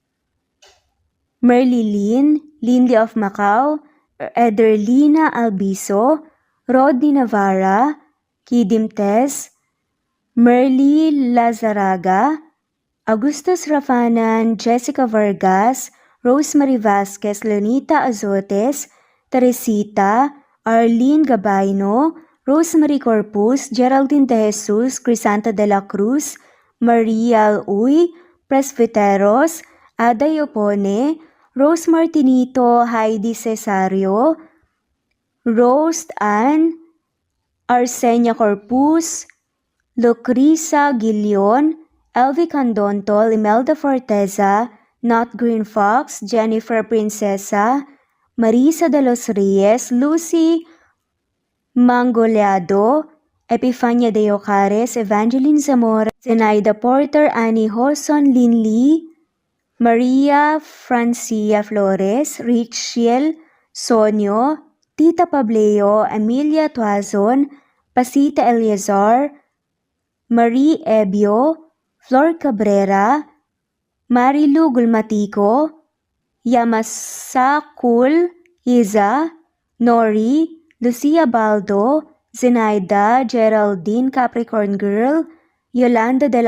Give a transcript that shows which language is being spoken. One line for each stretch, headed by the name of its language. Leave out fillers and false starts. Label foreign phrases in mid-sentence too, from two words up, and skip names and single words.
English: Merly Lynn, Lindy of Macau, Ederlina Albiso, Rodney Navarra, Kidim Tess, Merly Lazaraga, Augustus Rafanan, Jessica Vargas, Rosemary Vasquez, Leonita Azotes, Teresita, Arlene Gabayno, Rosemary Corpus, Geraldine De Jesus, Crisanta de la Cruz, Maria Uy, Presbyteros, Aday Opone, Rose Martinito, Heidi Cesario, Rose Ann, Arsenia Corpus, Lucrisa Gilion, Elvie Candontol, Imelda Forteza, Not Green Fox, Jennifer Princesa, Marisa de los Reyes, Lucy Mangoleado, Epifania de Ocares, Evangeline Zamora, Zenaida Porter, Annie Hoson, Lin Lee, Maria Francia Flores, Richiel Sonio, Tita Pableo, Emilia Tuazon, Pasita Eleazar, Marie Ebio, Flor Cabrera, Marilu Gulmatico, Yamasakul Iza, Nori, Lucia Baldo, Zenaida, Geraldine Capricorn Girl, Yolanda de